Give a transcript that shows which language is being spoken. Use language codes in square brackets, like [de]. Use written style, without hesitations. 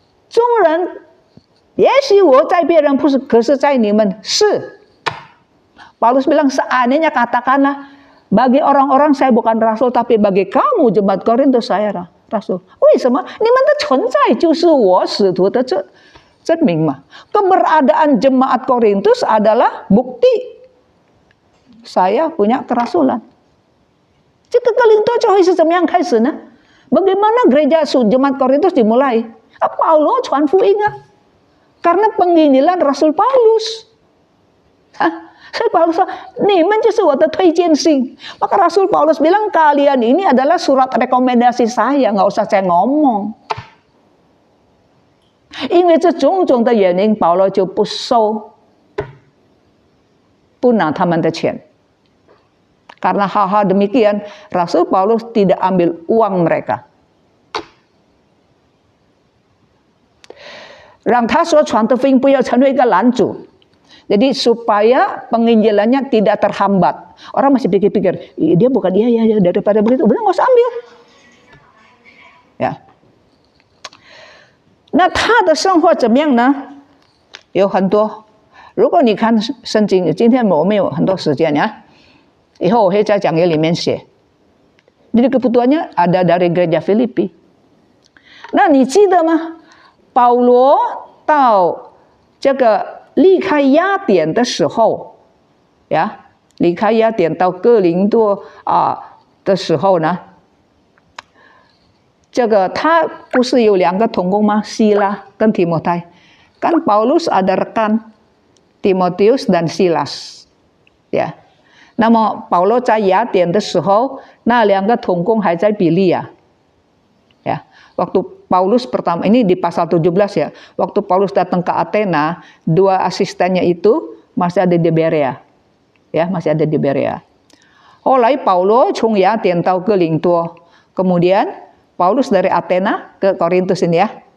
[zh] 众人，也许我在别人不是，可是在你们是。 [id] Paulus bilang seandainya katakanlah bagi orang-orang saya bukan rasul, tapi bagi kamu jemaat Korintus saya rasul. [zh] 为什么？你们的存在就是我使徒的证明嘛。 [id] Keberadaan jemaat Korintus adalah bukti saya punya kerasulan. [zh] 这个哥林多教会是怎么样开始呢？ [id] Bagaimana gereja jemaat Korintus dimulai? Paulo [zh] 传福音啊， [id] karena penginjilan Rasul Paulus. [zh] 所以 Paulus 说，你们就是我的推荐信。 [id] Maka Rasul Paulus bilang kalian ini adalah surat rekomendasi saya, nggak usah saya ngomong. [zh] 因为这种种的原因，保罗就不拿他们的钱。 [id] Karena hal-hal demikian, Rasul Paulus tidak ambil uang mereka. [zh] 让他所传的福音不要成为一个拦阻. [id] Jadi supaya penginjilannya tidak terhambat. Orang masih pikir-pikir, dia bukan dia ya daripada begitu, udah nggak usah ambil. Ya. [zh] 那他的生活怎么样呢？有很多。如果你看圣经，今天我们有很多时间呀。以后我会在讲义里面写。 [id] Jadi kebutuhannya ada dari gereja Filipi. [zh] Nah, 你记得吗？保罗到这个离开雅典的时候，呀，离开雅典到哥林多的时候呢，这个他不是有2个同工吗？希拉跟提摩太。 [id] Kan Paulus ada rekan Timotius dan Silas， 呀。 [zh] 那么保罗在雅典的时候，那2个同工还在比利亚。 [id] Ya, waktu Paulus pertama ini di pasal 17 ya. Waktu Paulus datang ke Athena, 2 asistennya itu masih ada di Berea. Ya, masih ada di Berea. [zh] 后来保罗从雅典到哥林多， [id] kemudian Paulus dari Athena ke Korintus ini ya.